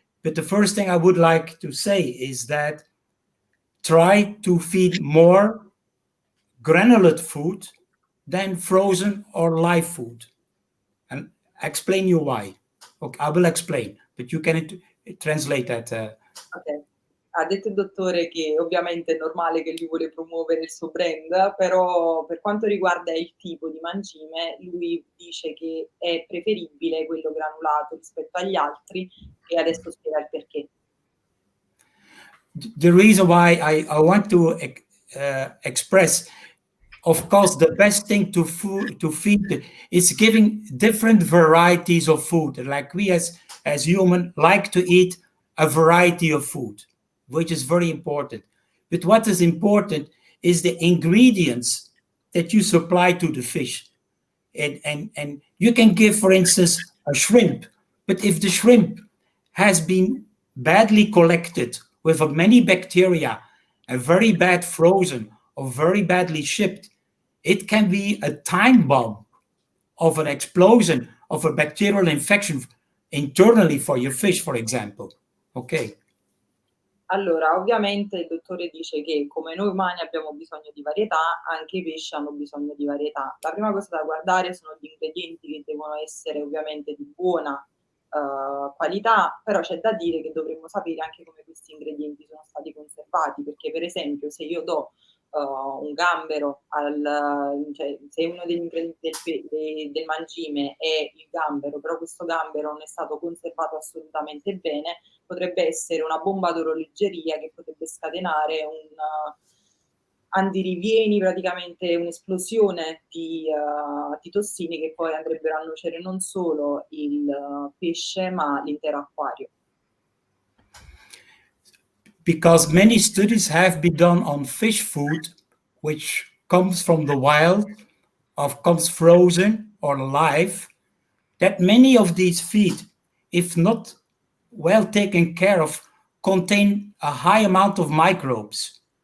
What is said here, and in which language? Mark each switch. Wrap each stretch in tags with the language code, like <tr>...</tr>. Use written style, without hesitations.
<en>But the first thing I would like to say is that try to feed more granulate food than frozen or live food. And explain you why. Okay, I will explain, but you can translate that. Okay.</en> <it>Ha detto il dottore che ovviamente è normale che lui vuole promuovere il suo brand, però per quanto riguarda il tipo di mangime, lui dice che è preferibile quello granulato rispetto agli altri e adesso spiega il perché.</it> <en>The reason why I want to express, of course, the best thing to feed is giving different varieties of food. Like we as humans like to eat a variety of food, which is very important. But what is important is the ingredients that you supply to the fish. And you can give, for instance, a shrimp, but if the shrimp has been badly collected with many bacteria and very bad frozen or very badly shipped, it can be a time bomb of an explosion of a bacterial infection internally for your fish, for example. Okay.</en> <it>Allora, ovviamente il dottore dice che come noi umani abbiamo bisogno di varietà, anche i pesci hanno bisogno di varietà. La prima cosa da guardare sono gli ingredienti che devono essere ovviamente di buona qualità, però c'è da dire che dovremmo sapere anche come questi ingredienti sono stati conservati, perché per esempio se io do un gambero cioè se uno degli ingredienti del mangime è il gambero, però questo gambero non è stato conservato assolutamente bene, potrebbe essere una bomba d'orologeria che potrebbe scatenare un andirivieni, praticamente un'esplosione di tossine che poi andrebbero a nuocere non solo il pesce ma l'intero acquario.</it> <en>Because many studies have been done on fish food, which comes from the wild, or comes frozen or live, that many of these feed, if not well taken care of, contain a high amount of microbes.</en>